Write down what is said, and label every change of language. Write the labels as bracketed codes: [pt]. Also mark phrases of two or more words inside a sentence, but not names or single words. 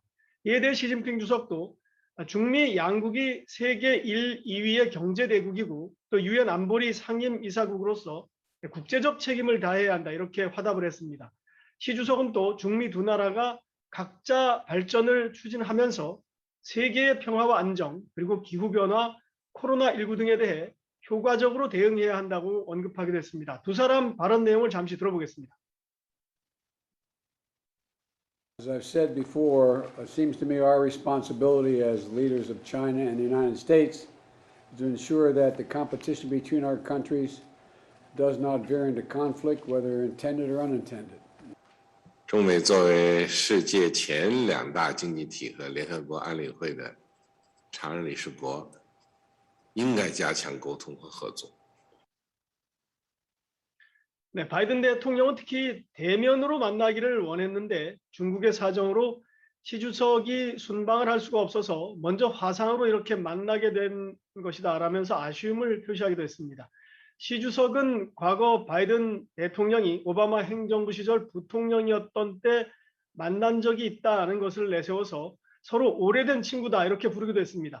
[ko] 이에 대해 시진핑 주석도 중미 양국이 세계 1, 2위의 경제대국이고 또 유엔 안보리 상임이사국으로서 국제적 책임을 다해야 한다, 이렇게 화답을 했습니다. 시 주석은 또 중미 두 나라가 각자 발전을 추진하면서 세계의 평화와 안정, 그리고 기후변화, 코로나19 등에 대해 효과적으로 대응해야 한다고 언급하기도 했습니다. 두 사람 발언 내용을 잠시 들어보겠습니다. [en] As I've said before, it seems to me our responsibility as leaders of China and the United States is to ensure that the competition between our countries does not veer into conflict, whether intended or unintended. [zh] 中美作为世界前2大经济体和联合国安理会的常任理事国，应该加强沟通和合作。 [ko] 네, 바이든 대통령은 특히 대면으로 만나기를 원했는데 중국의 사정으로 시 주석이 순방을 할 수가 없어서 먼저 화상으로 이렇게 만나게 된 것이다라면서 아쉬움을 표시하기도 했습니다. 시 주석은 과거 바이든 대통령이 오바마 행정부 시절 부통령이었던 때 만난 적이 있다는 것을 내세워서 서로 오래된 친구다, 이렇게 부르기도 했습니다.